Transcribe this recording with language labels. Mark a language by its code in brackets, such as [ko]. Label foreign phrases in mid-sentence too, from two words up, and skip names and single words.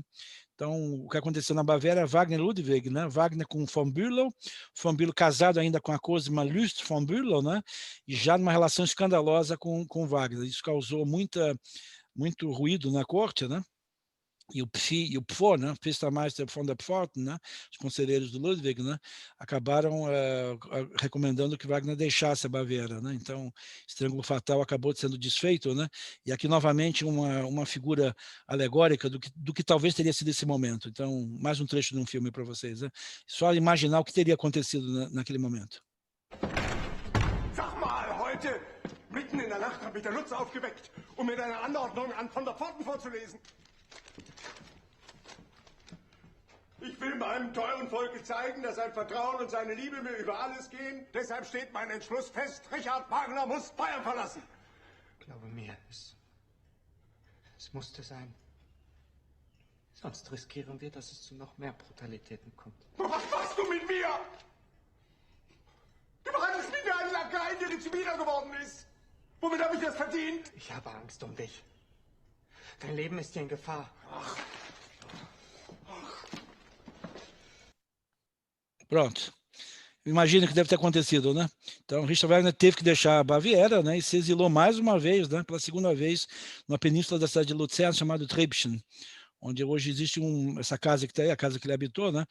[pt] Então, o que aconteceu na Baviera, Wagner e Ludwig, né? Wagner com von Bülow casado ainda com a Cosima Lust von Bülow, né? E já numa relação escandalosa com Wagner. Isso causou muito ruído na corte, né? E o Pfo, né? Pfistermeister von der Pforten, né? Os conselheiros do Ludwig, né? Acabaram recomendando que Wagner deixasse a Baviera, né? Então, esse triângulo fatal acabou sendo desfeito, né? E aqui novamente uma figura alegórica do que talvez teria sido esse momento. Então, mais um trecho de um filme para vocês, né? Só imaginar o que teria acontecido naquele momento. [de] Sag mal, heute mitten in der Nacht habe ich der Lutz aufgeweckt, mir deine Anordnung an von der Pforten vorzulesen. Ich will meinem teuren Volke zeigen, dass sein Vertrauen und seine Liebe mir über alles gehen. Deshalb steht mein Entschluss fest, Richard Wagner muss Bayern verlassen. Glaube mir, es musste sein. Sonst riskieren wir, dass es zu noch mehr Brutalitäten kommt. Was machst du mit mir? Du behandelst mich wie ein Lakai, der jetzt wieder geworden ist. Womit habe ich das verdient? Ich habe Angst um dich. Dein Leben ist hier in Gefahr. [pt] Pronto. imagina o que deve ter acontecido, né? Então, Richard Wagner teve que deixar a Baviera, né, e se exilou mais uma vez, né, pela segunda vez, numa península da cidade de Luzern, chamada Treibchen, onde hoje existe essa casa que está aí, a casa que ele habitou, né?